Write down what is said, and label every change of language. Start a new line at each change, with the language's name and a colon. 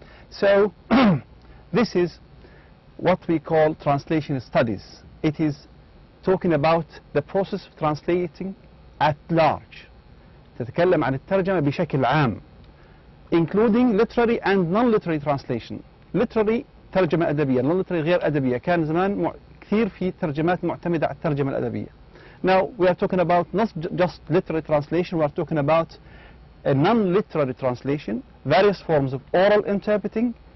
English: So this is what we call translation studies. It is talking about the process of translating at large.
Arabic: تتكلم عن الترجمة بشكل عام,
English: including literary and non-literary translation.
Arabic: Literary ترجمة أدبية, non-literary غير أدبية. كان زمان كثير في ترجمات معتمدة على الترجمة الأدبية.
English: Now we are talking about not just literary translation, we are talking about a non-literary translation, various forms of oral interpreting.